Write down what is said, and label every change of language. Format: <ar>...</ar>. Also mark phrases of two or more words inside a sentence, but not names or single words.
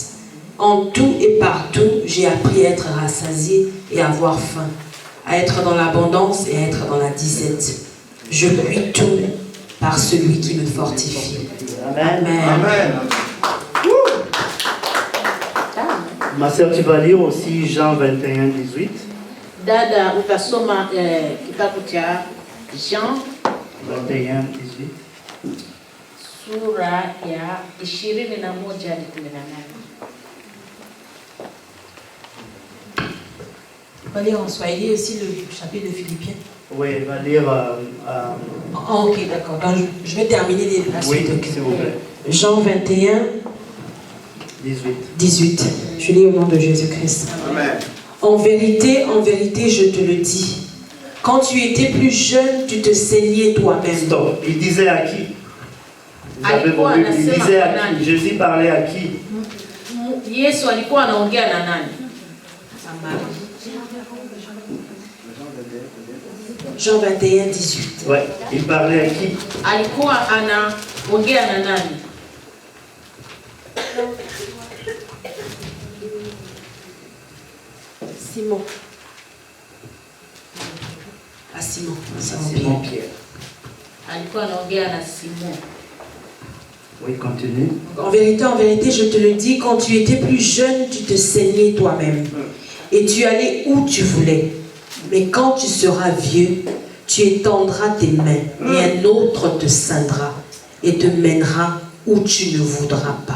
<fr>En tout et partout, j'ai appris à être rassasié et à avoir faim, à être dans l'abondance et à être dans la disette. Je puis tout par celui qui me fortifie. Amen. Amen. Amen. Ma sœur, tu vas lire aussi Jean 21, 18.</fr> <sw>Dada, utasoma kitabu cha Jean 21, 18. sura ya 21 hadi 18.</sw> <fr>On va lire en Swahili aussi le chapitre de Philippiens. Oui, elle va lire... Ok, d'accord. Donc, je vais terminer la suite. Oui, s'il vous plaît. Jean 21, 18. Je lis au nom de Jésus-Christ. Amen. En vérité, je te le dis. Quand tu étais plus jeune, tu te saignais toi-même. Stop. Il disait à qui? Vous avez</fr> <sw>Alikuwa</sw> <fr>compris? Il</fr> <sw>anasema</sw> <fr>disait à</fr> <sw>kwa</sw> <fr>qui?</fr> <sw>nani?</sw> <fr>Jésus parlait à qui?</fr> <sw>Yesu alikuwa anaongea na nani?</sw> <fr>Jean 21, 18. Ouais. Il parlait à qui?</fr> <sw>Alikuwa anaongea na nani?</sw> <fr>Simon. À Simon. Simon Pierre.</fr> <sw>Alikuwa anaongea na Simon.</sw> <fr>Oui, continue. En vérité, je te le dis, quand tu étais plus jeune, tu te saignais toi-même. Et tu allais où tu voulais. Mais quand tu seras vieux, tu étendras tes mains, et un autre te ceindra et te mènera où tu ne voudras pas.</fr>